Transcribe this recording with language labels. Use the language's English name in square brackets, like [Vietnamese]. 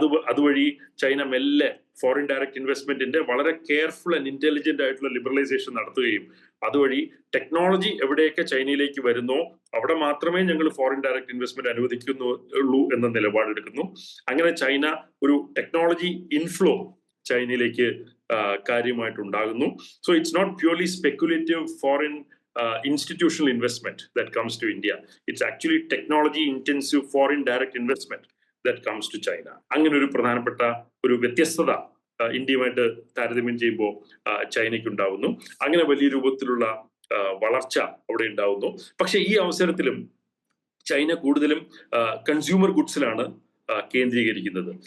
[Malayalam] അതുവഴി ചൈന മെല്ലെ foreign direct ഇൻവെസ്റ്റ്മെന്റിന്റെ വളരെ കെയർഫുൾ ആൻഡ് ഇന്റലിജന്റ് ആയിട്ടുള്ള ലിബറലൈസേഷൻ നടത്തുകയും അതുവഴി ടെക്നോളജി എവിടെയൊക്കെ ചൈനയിലേക്ക് വരുന്നോ അവിടെ മാത്രമേ ഞങ്ങൾ ഫോറിൻ ഡയറക്റ്റ് ഇൻവെസ്റ്റ്മെന്റ് അനുവദിക്കുന്നുള്ളൂ എന്ന നിലപാടെടുക്കുന്നു. അങ്ങനെ ചൈന ഒരു technology inflow ചൈനയിലേക്ക് കാര്യമായിട്ടുണ്ടാകുന്നു. [English] So it's not purely speculative foreign institutional investment that comes to India. It's actually technology intensive foreign direct investment that comes to China. [Malayalam] അങ്ങനെ ഒരു പ്രധാനപ്പെട്ട ഒരു വ്യത്യസ്തത ഇന്ത്യയുമായിട്ട് താരതമ്യം ചെയ്യുമ്പോൾ ചൈനയ്ക്ക് ഉണ്ടാവുന്നു. അങ്ങനെ വലിയ രൂപത്തിലുള്ള വളർച്ച അവിടെ ഉണ്ടാവുന്നു. പക്ഷെ ഈ അവസരത്തിലും ചൈന കൂടുതലും കൺസ്യൂമർ ഗുഡ്സിലാണ് കേന്ദ്രീകരിക്കുന്നത്.